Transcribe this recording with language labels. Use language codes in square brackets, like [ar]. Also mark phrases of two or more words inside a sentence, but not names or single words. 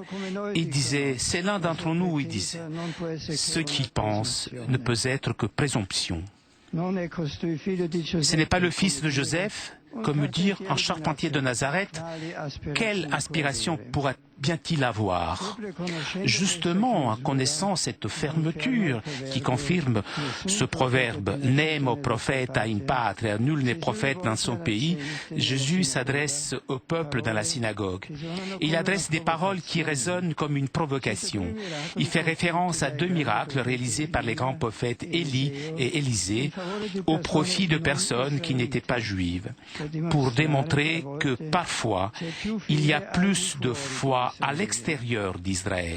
[fr] Ils disaient, c'est l'un d'entre nous, ils disaient. Ce qu'il pense ne peut être que présomption. Ce n'est pas le fils de Joseph, comme dire un charpentier de Nazareth, quelle aspiration pourra bien-il avoir? Justement, en connaissant cette fermeture qui confirme ce proverbe « [la] Nemo propheta in patria », [fr] nul n'est prophète dans son pays, Jésus s'adresse au peuple dans la synagogue. Il adresse des paroles qui résonnent comme une provocation. Il fait référence à deux miracles réalisés par les grands prophètes Élie et Élisée au profit de personnes qui n'étaient pas juives, pour démontrer que parfois il y a plus de foi à l'extérieur d'Israël.